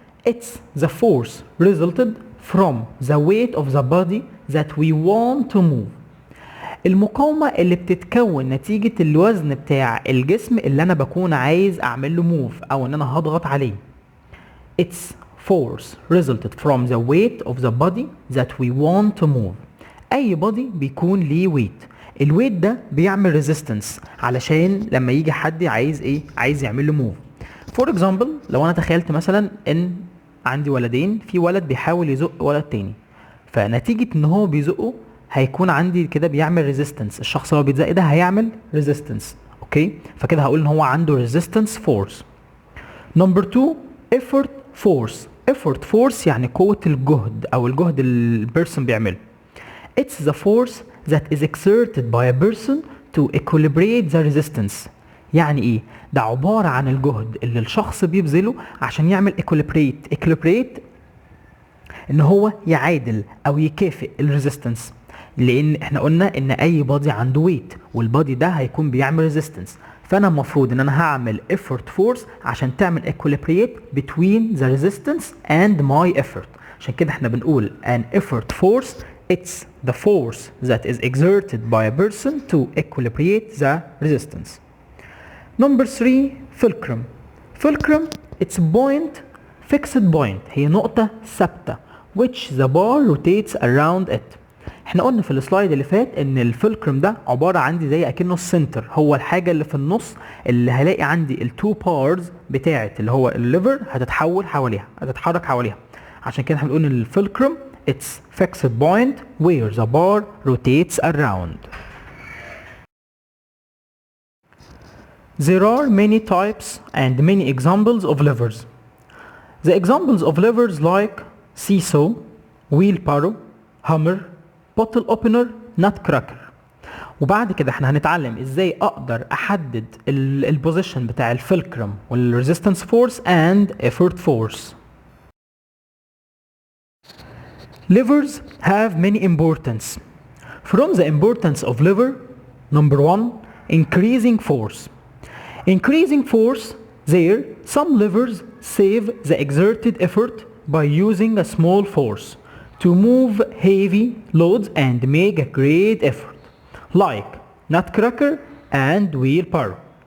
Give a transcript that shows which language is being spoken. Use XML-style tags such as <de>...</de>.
<en>It's the force resulted from the weight of the body that we want to move.</en> <ar>المقاومة اللي بتتكون نتيجة الوزن بتاع الجسم اللي انا بكون عايز اعمل له move او ان انا هضغط عليه.</ar> <en>It's force resulted from the weight of the body that we want to move.</en> <ar>اي body بيكون ليه weight. الويت ده بيعمل resistance علشان لما يجي حد عايز ايه؟ عايز يعمل له move. For example لو انا تخيلت مثلا ان عندي ولدين، في ولد بيحاول يزق ولد تاني، فنتيجة ان هو بيزقه هيكون عندي كده بيعمل ريزيستنس. الشخص اللي هو بيتزق ده هيعمل ريزيستنس. اوكي، فكده هقول ان هو عنده ريزيستنس فورس. نمبر 2 effort force. effort force يعني قوة الجهد او الجهد اللي البيرسون بيعمله.</ar> <en>It's the force that is exerted by a person to equilibrate the resistance.</en> <ar>يعني ايه؟ ده عبارة عن الجهد اللي الشخص بيبذله عشان يعمل equilibrate ان هو يعادل او يكافئ الريزيستنس. لان احنا قلنا ان اي بادي عنده ويت، والبادي ده هيكون بيعمل ريزيستنس، فانا المفروض ان انا هعمل effort force عشان تعمل</ar> <en>equilibrate between the resistance and my effort.</en> <ar>عشان كده احنا بنقول</ar> <en>an effort force it's the force that is exerted by a person to equilibrate the resistance. Number 3 fulcrum. fulcrum it's point fixed point،</en> <ar>هي نقطة ثابتة</ar> <en>which the bar rotates around it.</en> <ar>احنا قلنا في السلايد اللي فات ان الفلكرم ده عباره عندي زي اكنه السنتر، هو الحاجه اللي في النص اللي هلاقي عندي التو بارز بتاعه اللي هو الليفر هتتحرك حواليها. عشان كده احنا بنقول ان الفلكرم</ar> <en>it's fixed point where the bar rotates around. There are many types and many examples of levers. The examples of levers like seesaw, wheelbarrow, hammer, bottle opener, nutcracker.</en> <ar>وبعد كده احنا هنتعلم ازاي اقدر احدد البوزيشن بتاع الفلكرم والريزيستنس فورس</ar> <en>and effort force. Levers have many importance. From the importance of lever, number 1, increasing force. Increasing force, there some levers save the exerted effort by using a small force to move heavy loads and make a great effort, like nutcracker and wheelbarrow.</en>